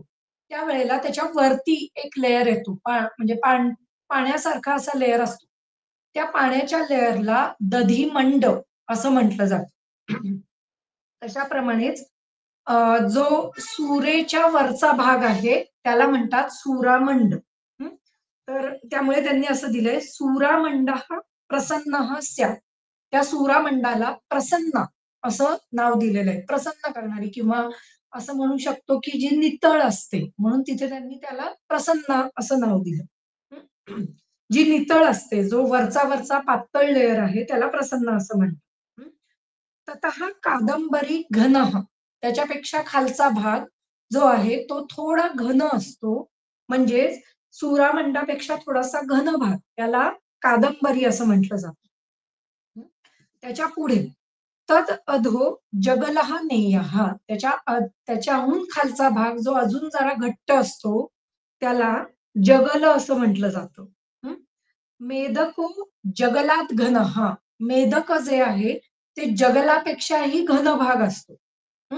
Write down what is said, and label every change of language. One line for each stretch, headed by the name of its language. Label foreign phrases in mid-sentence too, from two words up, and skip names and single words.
Marathi: त्यावेळेला त्याच्या वरती एक लेयर येतो. म्हणजे पाण्यासारखा असा लेयर असतो. त्या पाण्याच्या लेयरला दधिमंड असं म्हटलं जातं. तशाप्रमाणेच जो सुरेच्या वरचा भाग आहे त्याला म्हणतात सुरामंड. हं. तर त्यामुळे त्यांनी असं दिलंय
Sanskrit: सुरामंडः प्रसन्नः स्यात्.
Marathi: त्या सुरामंडाला प्रसन्न असं नाव दिलेलं आहे. प्रसन्न करणारी किंवा असं म्हणू शकतो की जी नितळ असते म्हणून तिथे त्यांनी त्याला प्रसन्न असं नाव दिलं. हं. जी नितळ असते, जो वरचा वरचा पातळ लेयर आहे त्याला प्रसन्न असं म्हणतात.
Sanskrit: ततः कादंबरी घनः.
Marathi: त्याच्यापेक्षा खालचा भाग जो आहे तो थोडा घन असतो. म्हणजेच सुरामंडापेक्षा थोडासा घन भाग त्याला कादंबरी असं म्हटलं जातं.
Sanskrit: हं.
Marathi: त्याच्या पुढे
Sanskrit: तद अधो जगलः नेयः.
Marathi: त्याच्याहून खालचा भाग जो अजून जरा घट्ट असतो त्याला जगल असं म्हटलं जातं.
Sanskrit: हं. मेदको जगलात घनः.
Marathi: मेदक जे आहे ते जगलापेक्षाही घन भाग असतो. हं.